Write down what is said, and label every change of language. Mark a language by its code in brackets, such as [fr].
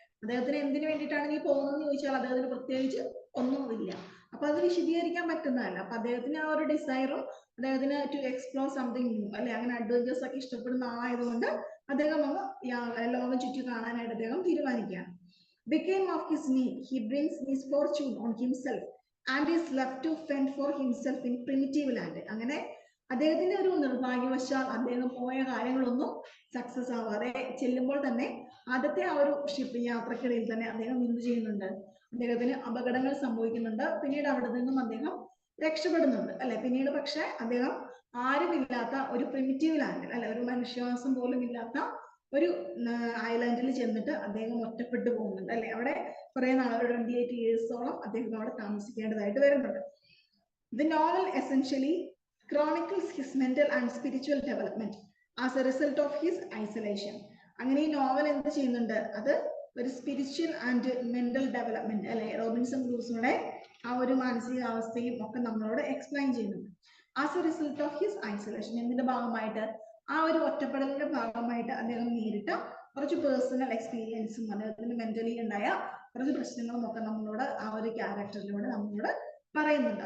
[ml] അദ്ദേഹത്തിന് എന്തിനു വേണ്ടിയിട്ടാണ് ഈ പോകുന്നതെന്ന് ചോദിച്ചാൽ അദ്ദേഹത്തിന് പ്രത്യേകിച്ച് ഒന്നുമില്ല. അപ്പൊ അത് വിശദീകരിക്കാൻ പറ്റുന്നതല്ല. അപ്പൊ അദ്ദേഹത്തിന് ആ ഒരു ഡിസൈറും അദ്ദേഹത്തിന് [en] to explore something new [ml] അല്ലെ, അങ്ങനെ അഡ്വഞ്ചേഴ്സ് ഒക്കെ ഇഷ്ടപ്പെടുന്ന ആളായതുകൊണ്ട് അദ്ദേഹം ലോകം ചുറ്റി കാണാനായിട്ട് അദ്ദേഹം തീരുമാനിക്കുകയാണ്. [en] Became of his need, he brings misfortune on himself and is left to fend for himself in primitive land. [ml] അങ്ങനെ അദ്ദേഹത്തിന്റെ ഒരു നിർഭാഗ്യവശാൽ അദ്ദേഹം പോയ കാര്യങ്ങളൊന്നും സക്സസ് ആവാതെ ചെല്ലുമ്പോൾ തന്നെ ആദ്യത്തെ ആ ഒരു ഷിപ്പ് യാത്രക്കിടയിൽ തന്നെ അദ്ദേഹം എന്ത് ചെയ്യുന്നുണ്ട്, അദ്ദേഹത്തിന് അപകടങ്ങൾ സംഭവിക്കുന്നുണ്ട്. പിന്നീട് അവിടെ നിന്നും അദ്ദേഹം രക്ഷപ്പെടുന്നുണ്ട് അല്ലെ. പിന്നീട് പക്ഷെ അദ്ദേഹം ആരുമില്ലാത്ത ഒരു പ്രിമിറ്റീവ് ലാൻഡിൽ അല്ലെ, ഒരു മനുഷ്യവാസം പോലും ഇല്ലാത്ത ഒരു ഐലൻഡിൽ ചെന്നിട്ട് അദ്ദേഹം ഒറ്റപ്പെട്ടു പോകുന്നുണ്ട് അല്ലെ. അവിടെ കുറെ നാൾ, 28 yearsോളം അദ്ദേഹം അവിടെ താമസിക്കേണ്ടതായിട്ട് വരുന്നുണ്ട്. [en] The novel essentially chronicles his mental and spiritual development as a result of his isolation. [ml] അങ്ങനെ ഈ നോവൽ എന്ത് ചെയ്യുന്നുണ്ട്, അത് ഒരു [en] spiritual and mental development [ml] അല്ലെ, റോബിൻസൺ ക്രൂസോയുടെ ആ ഒരു മാനസികാവസ്ഥയും ഒക്കെ നമ്മളോട് എക്സ്പ്ലെയിൻ ചെയ്യുന്നുണ്ട്. [en] as a result of his isolation, [ml] എന്നതിന്റെ ഭാഗമായിട്ട്, ആ ഒരു ഒറ്റപ്പെടലിന്റെ ഭാഗമായിട്ട് അദ്ദേഹം നേരിട്ട കുറച്ച് പേഴ്സണൽ എക്സ്പീരിയൻസും അദ്ദേഹത്തിന് മെന്റലി ഉണ്ടായ കുറച്ച് പ്രശ്നങ്ങളും ഒക്കെ നമ്മളോട് ആ ഒരു ക്യാരക്ടറിലൂടെ നമ്മളോട് പറയുന്നുണ്ട്.